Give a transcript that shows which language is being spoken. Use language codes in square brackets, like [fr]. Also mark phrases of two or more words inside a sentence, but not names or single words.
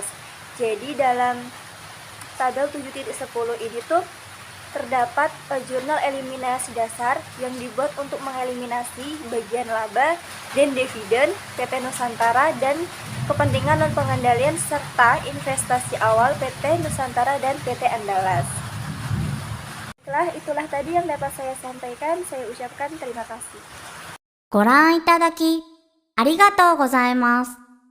[id] Jadi dalam tabel 7.10 ini tuh terdapat jurnal eliminasi dasar yang dibuat untuk mengeliminasi bagian laba dan dividen PT Nusantara dan kepentingan non pengendalian serta investasi awal PT Nusantara dan PT Andalas. Itulah tadi yang dapat saya sampaikan. Saya ucapkan terima kasih. [ja] ご覧いただきありがとうございます。